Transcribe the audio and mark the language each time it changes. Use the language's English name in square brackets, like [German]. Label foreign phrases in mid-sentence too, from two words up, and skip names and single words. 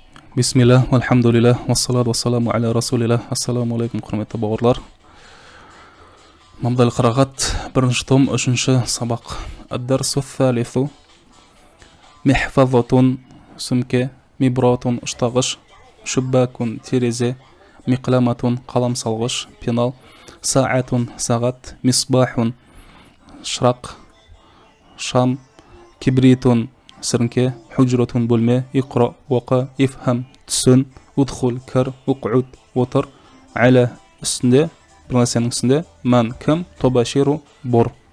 [Arabic] بسم الله، والحمد لله، والصلاة والسلام على رسول الله. السلام عليكم, [Kazakh] құрметті бауырлар. Мамдал қырағат, бірінші том, үшінші сабақ. [Arabic] الدرس الثالث. [Kazakh] Михфазатун, сүмке, мибратун, ұштағыш, шуббакун, терезе, миқламатун, қалам салғыш, пенал, саатун, сағат, мисбахун, шырақ, шам, кибритун, сіріңке, худжратун, бөлме, иқра, оқы, ифхам, түсін, удхул, кір, уқуд, отыр, әлі, үстінде, бір нәрсенің үстінде, мән, кім, тобаширу, бор.